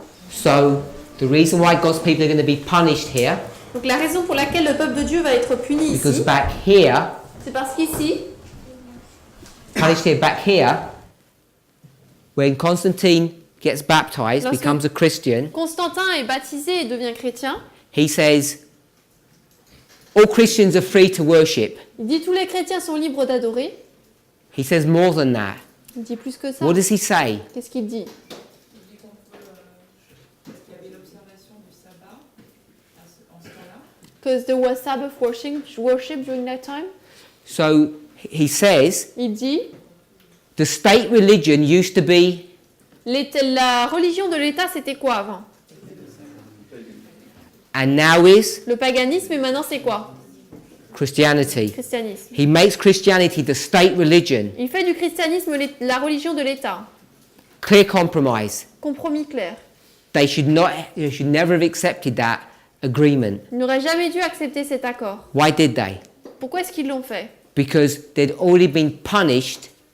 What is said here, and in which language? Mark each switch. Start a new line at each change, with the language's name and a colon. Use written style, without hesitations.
English: So, the reason why God's people are going to be punished here,
French: Donc la raison pour laquelle le peuple de Dieu va être puni
English: because
French: ici,
English: back here,
French: c'est parce qu'ici,
English: punished here, back here, when Constantine gets baptized,
French: Lorsque-
English: becomes a Christian,
French: Constantin est baptisé et devient chrétien.
English: he says, all Christians are free to worship.
French: Il dit tous les chrétiens sont libres d'adorer.
English: He says more than that.
French: Il dit plus que ça.
English: What does he say?
French: Qu'est-ce qu'il dit? Il dit qu'on peut, parce qu'il y avait l'observation du sabbat en ce temps-là.
English: Because there was Sabbath worship during that time. So he says,
French: Il dit
English: the state religion used to be
French: la religion de l'État c'était quoi avant?
English: and now is
French: Le paganisme et maintenant c'est quoi?
English: Christianity.
French: Christianisme.
English: He makes Christianity the state religion.
French: Il fait du christianisme la religion de l'État.
English: Clear compromise.
French: Compromis clair.
English: They should never have accepted that agreement.
French: Ils n'auraient jamais dû accepter cet accord.
English: Why did they?
French: Pourquoi est-ce qu'ils l'ont fait?
English: Because they'd already been punished.